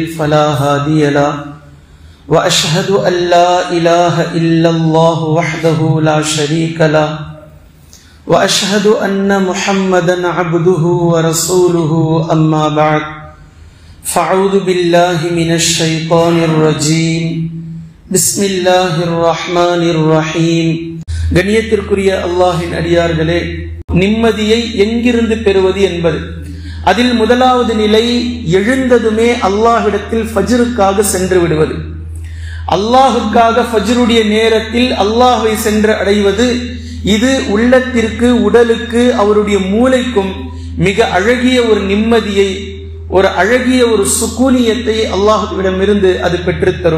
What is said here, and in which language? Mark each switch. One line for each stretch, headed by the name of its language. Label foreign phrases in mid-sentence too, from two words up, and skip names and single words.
Arabic: فلا هادي له وأشهد أن لا إله إلا الله وحده لا شريك له وأشهد أن محمدًا عبده ورسوله أما بعد فأعوذ بالله من الشيطان الرجيم بسم الله الرحمن الرحيم
Tamil: கண்ணியத்திற்குரிய அல்லாஹ்வின் அடியார்களே, நிம்மதியை எங்கிருந்து பெறுவது என்பது. அதில் முதலாவது நிலை, எழுந்ததுமே அல்லாஹ்விடத்தில் ஃபஜ்ருக்காக சென்று விடுவது. அல்லாஹுக்காக ஃபஜ்ருடைய நேரத்தில் அல்லாஹ்வை சென்று அடைவது, இது உள்ளத்திற்கு, உடலுக்கு, அவருடைய மூளைக்கும் மிக அழகிய ஒரு நிம்மதியை, ஒரு அழகிய ஒரு சுகூனியத்தை அல்லாஹ்விடமிருந்து அது பெற்றுத்தரும்.